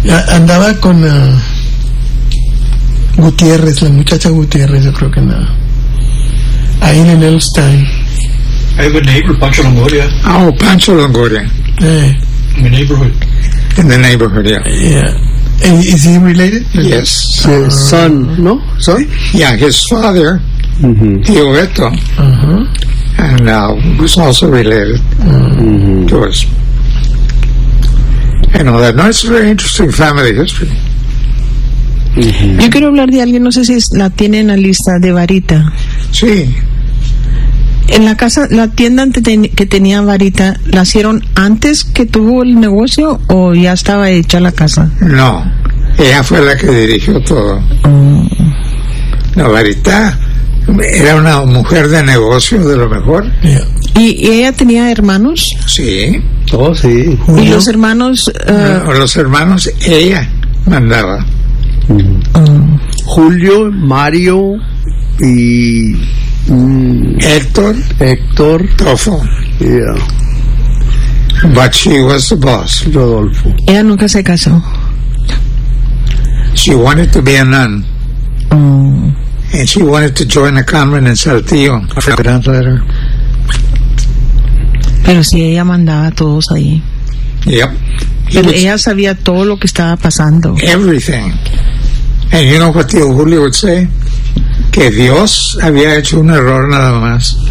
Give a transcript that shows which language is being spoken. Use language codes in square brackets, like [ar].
[es] Andaba con Gutiérrez, la muchacha Gutiérrez, yo creo que andaba. Ahí en el Elstein. [en] I have a neighbor, Pancho Longoria. Oh, Pancho Longoria. In the neighborhood. In the neighborhood, yeah. And is he related? Yes. Son, no? Son? Yeah, his father, Tio Beto. And was also related to us. and all that. No, it's a very interesting family history. Mm-hmm. [es] Yo quiero hablar de alguien, no sé si la tiene en la lista, de Varita. Sí. En la casa, la tienda que tenía Varita, ¿la hicieron antes que tuvo el negocio o ya estaba hecha la casa? No, ella fue la que dirigió todo. No, Varita era una mujer de negocio de lo mejor. Yeah. ¿Y ella tenía hermanos? Sí. Oh, sí. ¿Y los hermanos? Los hermanos ella mandaba. Julio, Mario y Héctor Tofo. [en] Yeah. But she was the boss. Rodolfo. [es] Ella nunca se casó. [en] She wanted to be a nun. And she wanted to join a convent in Saltillo. [es] Pero si ella mandaba a todos ahí. [en] Yep. [es] Pero ella sabía todo lo que estaba pasando. [en] Everything. And you know what Tio Julio would say? [es] Que Dios había hecho un error nada más.